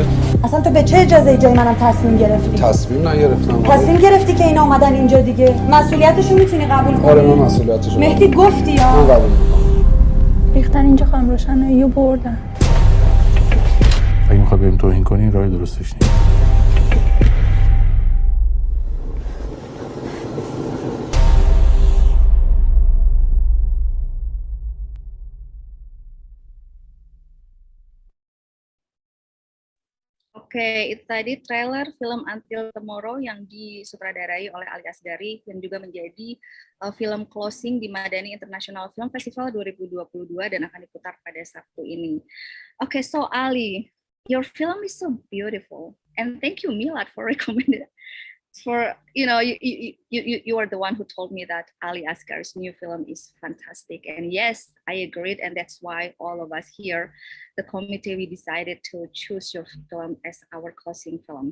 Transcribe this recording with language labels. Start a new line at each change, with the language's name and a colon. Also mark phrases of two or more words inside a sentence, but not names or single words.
Persian: اصلا تو به چه اجازه جای منم تصمیم گرفتی؟ تصمیم نگرفتم. تصمیم گرفتی که اینا اومدن اینجا دیگه مسئولیتشو میتونی قبول کنی؟ آره من مسئولیتشو مهدی گفتی یا؟ من قبول میکنم. ریختن اینجا خانم روشنایی و بردن. اگه میخوای بریم توهین کنی راه درستش نیست.
Indonesian: Oke, itu tadi trailer film Until Tomorrow yang disutradarai oleh Ali Asgari yang juga menjadi film closing di Madani International Film Festival 2022 dan akan diputar pada Sabtu ini. Oke,
English: so Ali, your film is so beautiful and thank you Milad for recommending it. For you are the one who told me that Ali Asgari's new film is fantastic, and yes, I agreed, and that's why all of us here, the committee, we decided to choose your film as our closing film.